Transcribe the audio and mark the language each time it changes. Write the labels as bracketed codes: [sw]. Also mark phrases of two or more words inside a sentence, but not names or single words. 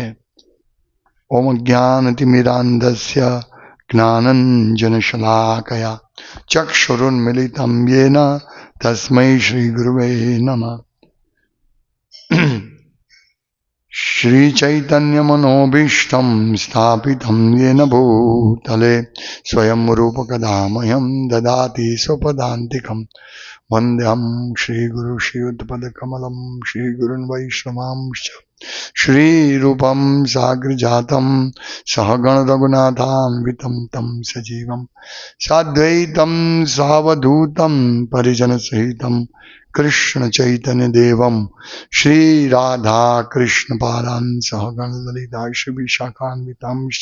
[sa] ઓમ જ્ઞાનતિમિરાંધસ્ય જ્ઞાનંજનશલાકયા ચક્ષુરુન્મિલિतं येन તસ્मै શ્રી ગુરવે નમઃ. શ્રી ચૈતન્ય મનોભીષ્ટં સ્થાપિतं येन भूतले स्वयं रूपकदामह्यं ददाति स्वपदान्तिकं वन्देऽहं श्रीगुरु श्रीयुतपदकमलं श्रीगुरुन् वैष्णवांश्च श्रीरूपं साग्रजातं सहगण रघुनाथान्वितं तं सजीवं साद्वैतं सावधूतं परिजनसहितं कृष्ण चैतन्य देवं श्री राधा कृष्ण पादान् सहगण ललिता श्री विशाखान्वितांश्च.